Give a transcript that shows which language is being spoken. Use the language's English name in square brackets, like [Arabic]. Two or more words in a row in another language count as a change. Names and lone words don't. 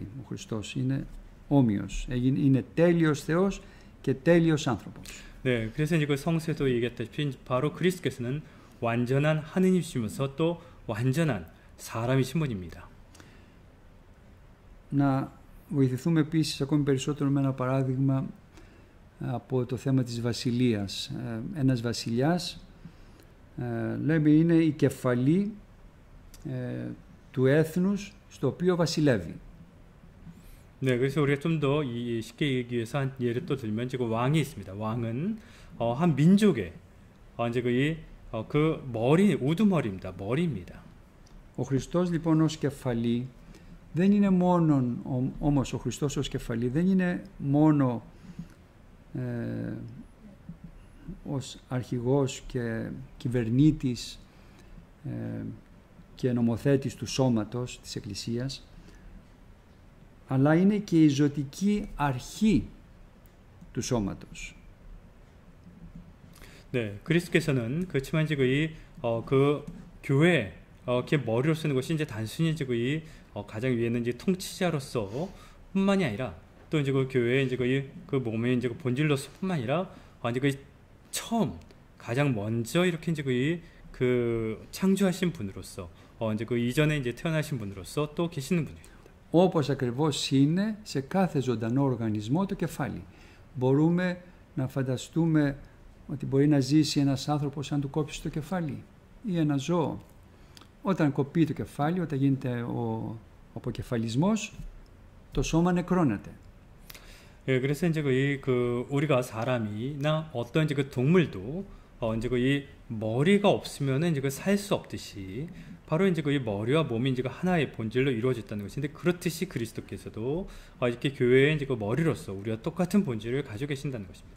[Greek] Ο Χριστός είναι όμοιος, είναι τέλειος Θεός και τέλειος άνθρωπος. [Korean] 네, 그래서 이제 그 성서에도 얘기했다시피 바로 그리스도께서는 완전한 하느님이시면서 또 완전한 사람이신 분입니다. [Greek] Να βοηθηθούμε επίσης ακόμη περισσότερο με ένα παράδειγμα από το θέμα της βασιλείας. Ένας βασιλιάς, λέμε, είναι η κεφαλή του έθνους στο οποίο βασιλεύει. [Korean] 네, 그래서 우리가 좀 더 쉽게 얘기하기 위해서 한 예를 또 들면 이제 그 왕이 있습니다. 왕은 한 민족의 이제 그 머리 우두머리입니다. 머리입니다. [Greek] Ο Χριστός λοιπόν ως κεφαλή δεν είναι μόνο, όμως ο Χριστός ως κεφαλή δεν είναι μόνο ως αρχηγός και κυβερνήτης και νομοθέτης του σώματος της Εκκλησίας, αλλά είναι και η ζωτική αρχή του σώματος. [Korean] 네, 그리스도께서는 그렇지만 지금 그 교회 이렇게 머리로 쓰는 것이 이제 단순히 지금 가장 위에는 이제 통치자로서 뿐만이 아니라 또 이제 그 교회의 이제 그 몸의 이제 그 본질로서뿐만 아니라 이제 그 처음 가장 먼저 이렇게 이제 그 창조하신 분으로서 이제 그 이전에 이제 태어나신 분으로서 또 계시는 분입니다. [Greek] Όπως ακριβώς είναι σε κάθε ζωντανό οργανισμό το κεφάλι. Μπορούμε να φανταστούμε ότι μπορεί να ζήσει ένας άνθρωπος αν του κόψει το κεφάλι ή ένα ζώο. Όταν κοπεί το κεφάλι, όταν γίνεται ο αποκεφαλισμός, το σώμα νεκρώνεται. [Korean] 예, 그래서 이제 우리가 사람이나 어떤 이제 그 동물도 이제 이 머리가 없으면은 이제 살 수 없듯이 바로 이제 이 머리와 몸이 이제 하나의 본질로 이루어졌다는 것인데 그렇듯이 그리스도께서도 이렇게 교회의 이제 그 머리로서 우리와 똑같은 본질을 가지고 계신다는 것입니다.